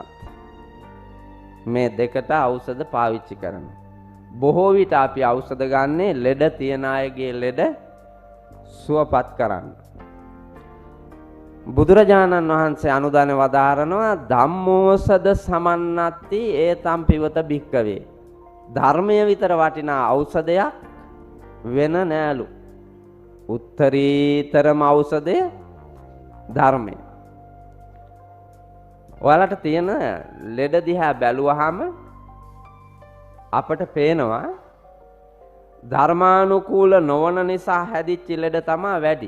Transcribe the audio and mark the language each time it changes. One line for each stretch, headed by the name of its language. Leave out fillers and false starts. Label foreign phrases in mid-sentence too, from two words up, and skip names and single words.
Sinhala: මේ දෙකට ඖෂධ පාවිච්චි කරනවා. බොහෝ විට අපි ඖෂධ ගන්නේ ලෙඩ තියන අයගේ ලෙඩ සුවපත් කරන්න. බුදුරජාණන් වහන්සේ අනුදාන වදාරනවා
Pali: ධම්මෝසද සමන්නත්ති ඒතම් පිවත භික්කවේ.
Sinhala: ධර්මය විතර වටිනා ඖෂධයක් වෙන නෑලු. උත්තරීතරම ඖෂධය ධර්මය. ඔයාලට තියෙන ලෙඩ දිහා බැලුවහම අපට පේනවා ධර්මානුකූල නොවන නිසා හැදිච්ච ලෙඩ තමයි වැඩි.